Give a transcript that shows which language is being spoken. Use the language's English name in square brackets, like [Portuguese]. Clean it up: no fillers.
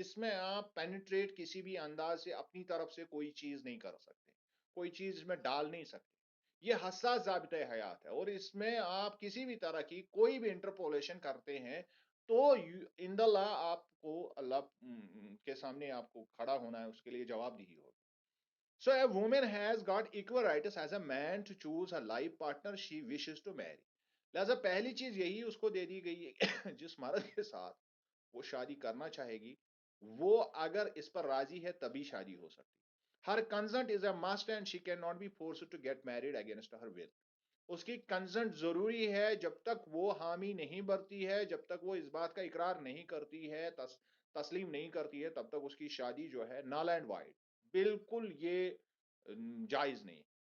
[Urdu] اس میں آپ پینیٹریٹ کسی بھی انداز سے اپنی طرف سے کوئی چیز نہیں کر سکتے، کوئی چیز اس میں ڈال نہیں سکتے. یہ حساس ضابطۂ حیات ہے، اور اس میں آپ کسی بھی طرح کی کوئی بھی انٹرپولیشن کرتے ہیں تو [English] ان دا لا [Urdu] آپ کو اللہ کے سامنے آپ کو کھڑا ہونا ہے، اس کے لیے جواب دہی ہوگی. [English] So a woman has got equal rights as a man to choose a life partner she wishes to marry. [Urdu] لہذا پہلی چیز یہی اس کو دے دی گئی ہے جس مرد کے ساتھ وہ شادی کرنا چاہے گی وہ اگر اس پر راضی ہے تبھی شادی ہو سکتی. [English] Her consent is a must and she can not be force to get married against her will. [Urdu] اس کی کنسنٹ ضروری ہے. جب تک وہ حامی نہیں برتی ہے, جب تک وہ اس بات کا اقرار نہیں کرتی ہے, تسلیم نہیں کرتی ہے, تب تک اس کی شادی جو ہے [English] null and void, [Urdu] بالکل یہ جائز نہیں.